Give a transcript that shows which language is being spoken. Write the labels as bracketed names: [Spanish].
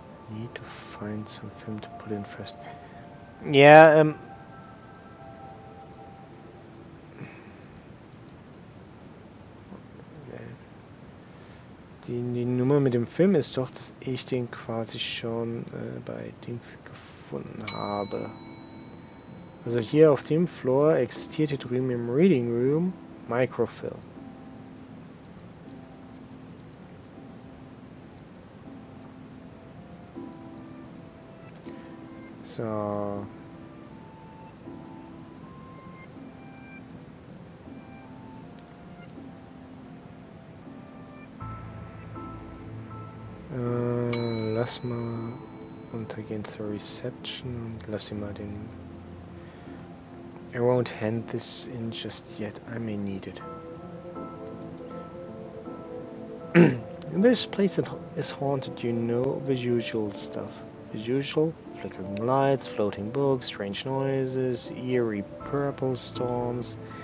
[English] Need to find some film to put in first. [German] Ja, die Nummer mit dem Film ist doch, dass ich den quasi schon bei Dings gefunden habe. Also hier auf dem Floor existiert hier drüben im Reading Room Microfilm. So. Lass mal untergehen zur Reception und lass ihn mal den... [English] I won't hand this in just yet, I may need it. This place is haunted, you know, the usual stuff. The usual, flickering lights, floating books, strange noises, eerie purple storms.